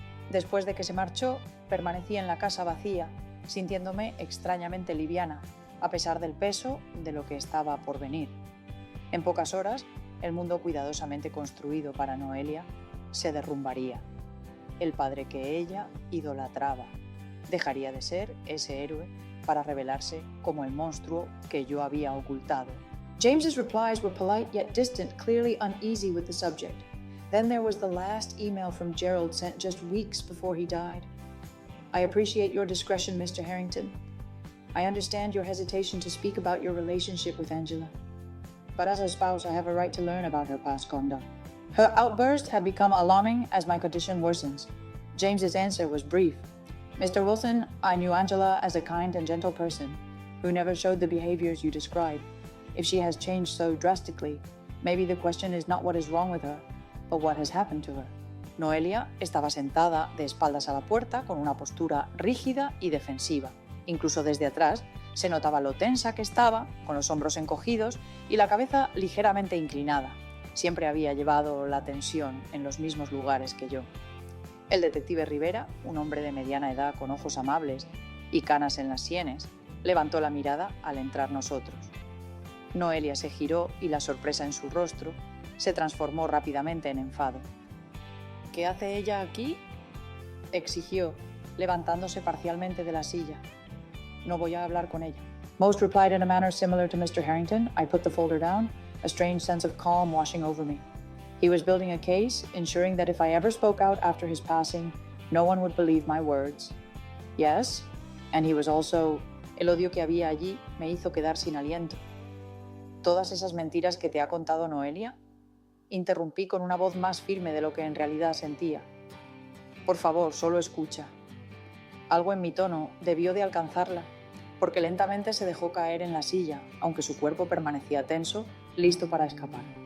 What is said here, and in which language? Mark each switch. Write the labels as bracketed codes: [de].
[es] Después de que se marchó, permanecí en la casa vacía, sintiéndome extrañamente liviana, a pesar del peso de lo que estaba por venir. En pocas horas, el mundo cuidadosamente construido para Noelia se derrumbaría. El padre que ella idolatraba dejaría de ser ese héroe para revelarse como el monstruo que yo había ocultado. [en] James's replies were polite yet distant, clearly uneasy with the subject. Then there was the last email from Gerald sent just weeks before he died. I appreciate your discretion, Mr. Harrington. I understand your hesitation to speak about your relationship with Angela. But as a spouse, I have a right to learn about her past conduct. Her outburst had become alarming as my condition worsens. James's answer was brief. Mr. Wilson, I knew Angela as a kind and gentle person who never showed the behaviors you describe. If she has changed so drastically, maybe the question is not what is wrong with her, but what has happened to her. [es] Noelia estaba sentada de espaldas a la puerta con una postura rígida y defensiva. Incluso desde atrás se notaba lo tensa que estaba, con los hombros encogidos y la cabeza ligeramente inclinada. Siempre había llevado la tensión en los mismos lugares que yo. El detective Rivera, un hombre de mediana edad con ojos amables y canas en las sienes, levantó la mirada al entrar nosotros. Noelia se giró y la sorpresa en su rostro se transformó rápidamente en enfado. ¿Qué hace ella aquí?, exigió, levantándose parcialmente de la silla. No voy a hablar con ella. [en] Most replied in a manner similar to Mr. Harrington. I put the folder down, a strange sense of calm washing over me. He was building a case, ensuring that if I ever spoke out after his passing, no one would believe my words. Yes, and he was also... [es] El odio que había allí me hizo quedar sin aliento. ¿Todas esas mentiras que te ha contado Noelia? Interrumpí con una voz más firme de lo que en realidad sentía. Por favor, solo escucha. Algo en mi tono debió de alcanzarla, porque lentamente se dejó caer en la silla, aunque su cuerpo permanecía tenso, listo para escapar.